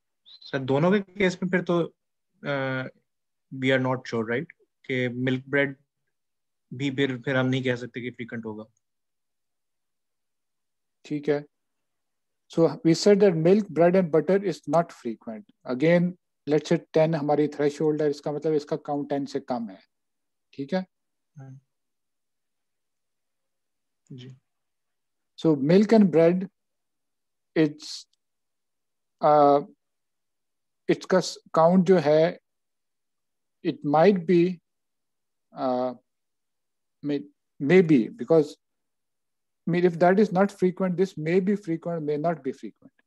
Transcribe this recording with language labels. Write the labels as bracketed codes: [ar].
[hi] Sir दोनों के case में फिर तो [en] we are not sure right [hi] कि मिल्क ब्रेड भी फिर हम नहीं कह सकते कि फ्रीक्वेंट होगा. ठीक है. [en] So we said that milk, bread and butter is not frequent. Again, let's say [hi] 10 हमारी threshold है, इसका मतलब इसका count 10 से कम है. ठीक है. जी. [en] So milk and bread, it's [hi] इसका count जो है, [en] it might be maybe, because if that is not frequent, this may be frequent, may not be frequent.